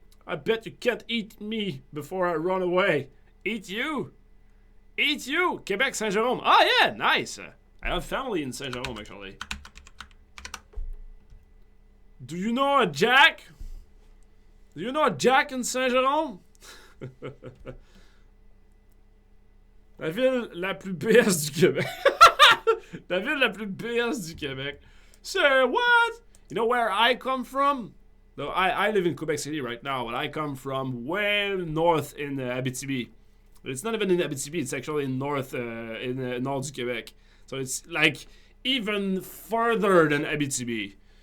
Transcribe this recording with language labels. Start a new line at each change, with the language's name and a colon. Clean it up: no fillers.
English: I bet you can't eat me before I run away. Eat you? Eat you! Quebec, Saint-Jérôme. Oh, yeah, nice. I have family in Saint-Jérôme, actually. Do you know a Jack? Do you know a Jack in Saint-Jérôme?
French: La ville la plus BS du Québec. La ville la plus BS du Québec.
English: Say what? You know where I come from? No, I live in Quebec City right now, but I come from way north in Abitibi. It's not even in Abitibi, it's actually in north, in Nord du Québec. So it's like even further than Abitibi.